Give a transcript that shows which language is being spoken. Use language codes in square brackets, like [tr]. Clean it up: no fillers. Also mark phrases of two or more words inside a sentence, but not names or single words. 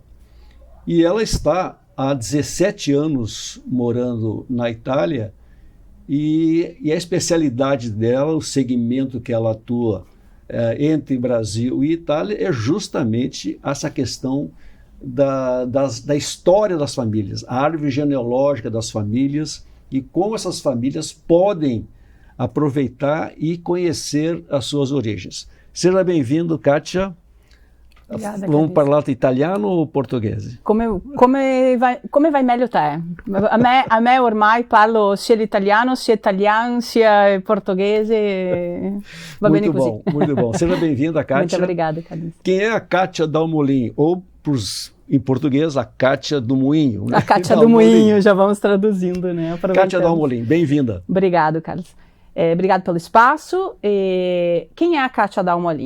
[pt] E ela está há 17 anos morando na Itália, e a especialidade dela, o segmento que ela atua entre Brasil e Itália, é justamente essa questão da história das famílias, a árvore genealógica das famílias e como essas famílias podem aproveitar e conhecer as suas origens. Seja bem-vindo, Kátia. Obrigada, [it] Vamos parlare italiano o portoghese? Come vai meglio te. A me ormai parlo sia l'italiano, sia italiano, sia portoghese. Va bene così. [pt] Muito bom. Seja bem-vinda, Kátia. Muito obrigada, Carlos. Quem é a Kátia Dalmolin? Ou, em português, a Kátia do Moinho. Né? A Kátia do Moinho, já vamos traduzindo, né? Kátia Dalmolin, bem-vinda. Obrigado, Carlos. Obrigado pelo espaço. Quem é a Kátia Dalmolin?